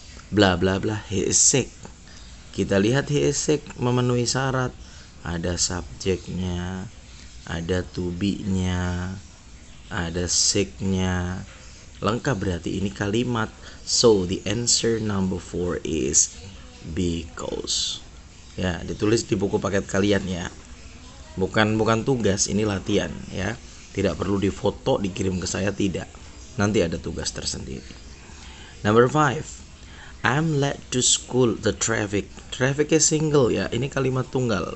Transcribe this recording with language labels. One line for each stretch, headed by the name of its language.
English: Blah blah blah, he is sick.
Indonesian: Kita lihat
English: he is sick
Indonesian: memenuhi syarat. Ada subjeknya, ada to be-nya, ada sick-nya. Lengkap, berarti ini kalimat.
English: So the answer number 4 is because.
Indonesian: Ya, ditulis di buku paket kalian ya. Bukan tugas, ini latihan ya. Tidak perlu difoto dikirim ke saya, tidak. Nanti ada tugas tersendiri.
English: Number 5. I'm late to school. The traffic. Traffic is single
Indonesian: ya. Ini kalimat tunggal.